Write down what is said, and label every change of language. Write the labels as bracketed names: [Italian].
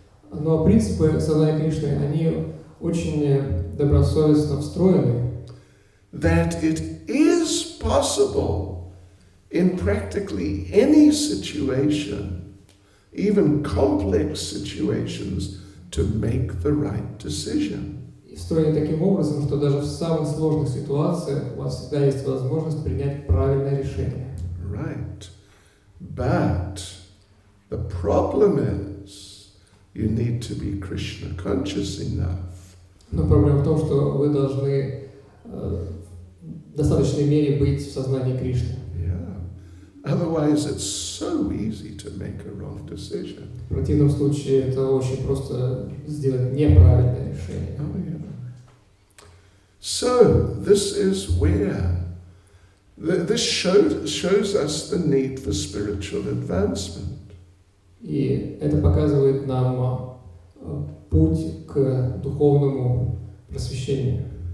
[Russian] Но принципы сознания Кришны, они очень добросовестно встроены, [English] That it is possible in practically any situation, even complex situations, to make the right decision. [Russian] и встроены таким образом, что даже в самых сложных ситуациях у вас всегда есть возможность принять правильное решение. [English] Right. But the problem is you need to be Krishna conscious enough. [Russian] Но проблема в том, что вы должны в достаточной мере быть в сознании Кришны. [English] Otherwise, it's so easy to make a wrong decision. [Russian] В противном случае это очень просто сделать неправильное решение. [English] Oh, yeah. So, this is where this shows us the need for spiritual advancement. [Russian] И это показывает нам путь к духовному просвещению.